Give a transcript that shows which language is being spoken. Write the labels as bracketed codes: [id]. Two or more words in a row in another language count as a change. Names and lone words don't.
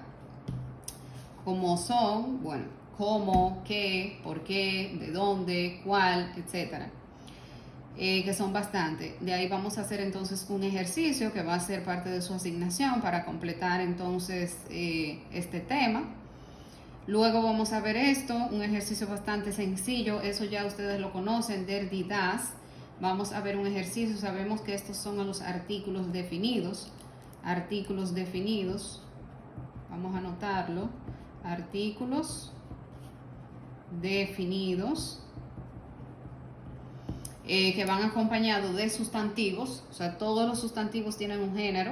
[es] Como son, bueno, cómo, qué, por qué, de dónde, cuál, etcétera. Que son bastante. De ahí vamos a hacer entonces un ejercicio que va a ser parte de su asignación para completar entonces este tema. Luego vamos a ver esto, un ejercicio bastante sencillo, eso ya ustedes lo conocen, [de] der, die, das. [es] Vamos a ver un ejercicio, sabemos que estos son los artículos definidos. Artículos definidos, vamos a anotarlo, artículos definidos. Que van acompañados de sustantivos, o sea, todos los sustantivos tienen un género.